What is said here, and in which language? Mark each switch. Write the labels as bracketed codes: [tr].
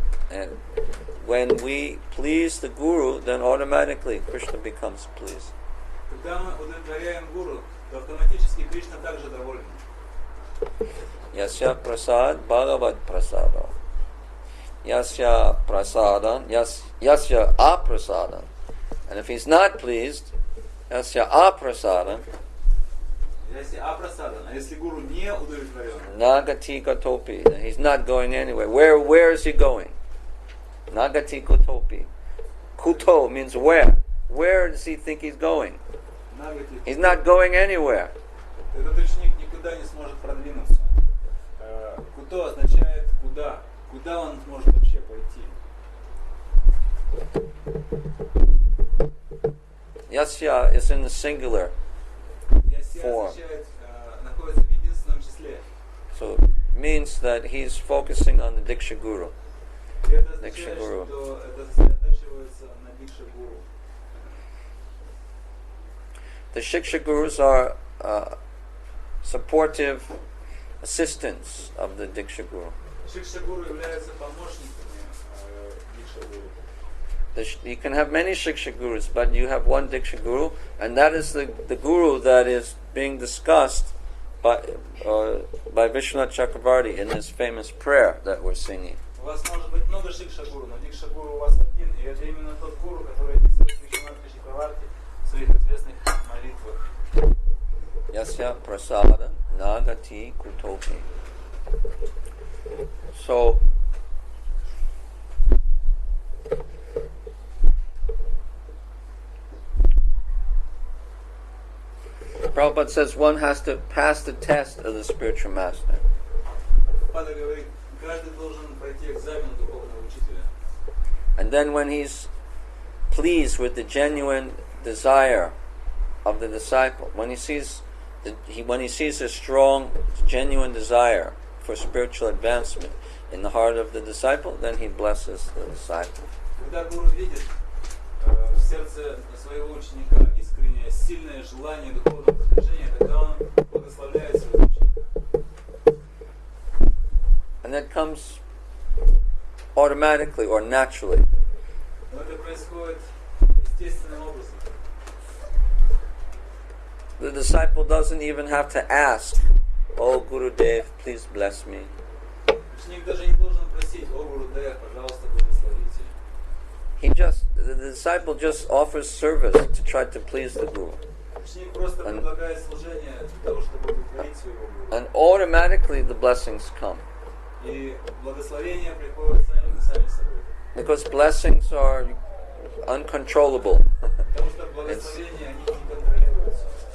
[en] And when we please the Guru, then automatically Krishna becomes pleased. [ru] Когда мы удовлетворяем Гуру, то автоматически Кришна также доволен. [sa] Yasya prasad Bhagavad prasada. Yasya prasadan, yasya aprasadan. [en] And if he's not pleased, [sa] yasya aprasadan, [ru] Если апрасадан, а если Гуру не удовлетворен, [sa] nagati katopi, [en] then he's not going anywhere. Where is he going? [sa] Nagati kutopi. [en] Kuto means where. Where does he think he's going? [sa] нагати, [en] He's not going anywhere. [ru] этот ученик никуда не сможет продвинуться. Куто означает куда. Куда он может вообще пойти? [en] Yasya is in the singular [sa] Ясья [en] form. [ru] означает находится в единственном числе. [en] So it means that he's focusing on the Diksha Guru. [ru] И это означает, Дикша-гуру. что это сосредотачивается на Дикша Гуру. [en] The Shiksha Gurus are supportive assistants of the Diksha Guru. [ru] Шикша Гуру являются помощниками Дикша Гуру. [en] You can have many Shiksha Gurus, but you have one Diksha Guru, and that is the Guru that is being discussed by Vishwanath Chakravarti in this famous prayer that we're singing. [ru] У вас может быть много Шикша Гуру, но Дикша Гуру у вас один, и это именно тот Гуру, который описывает Вишванатха Чакраварти в своих известных молитвах. [sa] Yasya prasada nagati kutopi. [en] So, Prabhupada says one has to pass the test of the spiritual master. [ru] Пада говорит, каждый должен пройти экзамен духовного учителя. [en] And then when he's pleased with the genuine desire of the disciple, when he sees a strong, genuine desire for spiritual advancement in the heart of the disciple, then he blesses the disciple. [ru] Когда Гуру видит в сердце своего ученика искреннее, сильное желание духовного продвижения, тогда он благословляет своего ученика. [en] And that comes automatically or naturally. [ru] Но это происходит естественным образом. [en] The disciple doesn't even have to ask, "Oh Gurudev, please bless me." [ru] Ученик даже не должен просить, о Гурудев, пожалуйста, благословите. [en] The disciple just offers service to try to please the Guru. [ru] Ученик просто предлагает служение для того, чтобы удовлетворить своего Гуру. [en] And automatically the blessings come. [ru] И благословения приходят сами собой. [en] Because blessings are uncontrollable. [ru] Потому что благословения, они не контролируются.